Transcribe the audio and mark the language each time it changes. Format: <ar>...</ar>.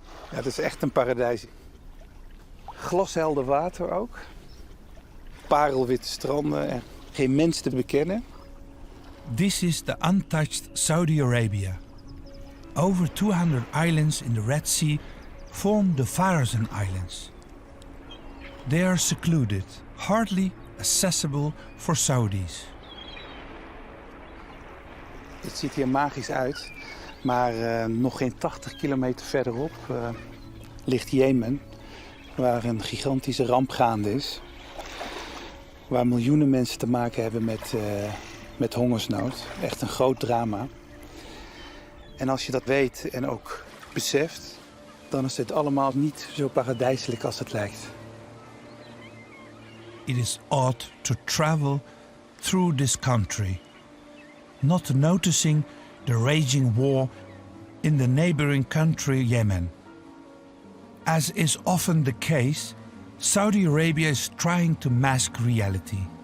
<nl>Ja, het is echt een paradijs. Glashelder water ook. Parelwitte stranden en geen mens te bekennen.</nl> <en>This is the untouched Saudi Arabia. Over 200 islands in the Red Sea form the façade Islands. They are secluded, hardly accessible for Saudis.</en> <nl>Het ziet hier magisch uit, maar nog geen 80 kilometer verderop ligt Jemen, waar een gigantische ramp gaande is. Waar miljoenen mensen te maken hebben met hongersnood. Echt een groot drama. En als je dat weet en ook beseft, dan is het allemaal niet zo paradijselijk als het lijkt.</nl> <en>It is odd to travel through this country, not noticing the raging war in the neighboring country Yemen. As is often the case, Saudi Arabia is trying to mask reality.</en>